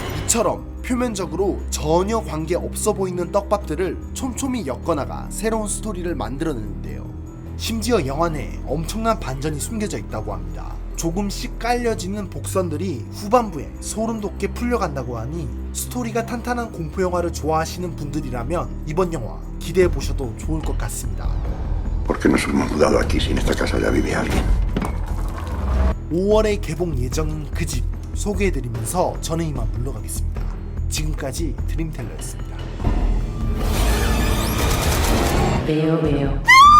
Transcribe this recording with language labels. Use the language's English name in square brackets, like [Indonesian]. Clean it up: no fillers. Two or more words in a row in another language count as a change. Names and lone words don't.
[Korean] 이처럼 표면적으로 전혀 관계 없어 보이는 떡밥들을 촘촘히 엮어나가 새로운 스토리를 만들어내는데요. 심지어 영화 내에 엄청난 반전이 숨겨져 있다고 합니다. 조금씩 깔려지는 복선들이 후반부에 소름 돋게 풀려간다고 하니 스토리가 탄탄한 공포 영화를 좋아하시는 분들이라면 이번 영화 기대해 보셔도 좋을 것 같습니다. [Spanish] ¿Por qué nos hemos mudado aquí si en esta casa ya vive alguien? [Korean] 5월에 개봉 예정인 그 집 소개해드리면서 저는 이만 물러가겠습니다. 지금까지 드림텔러였습니다. [Spanish] Veo.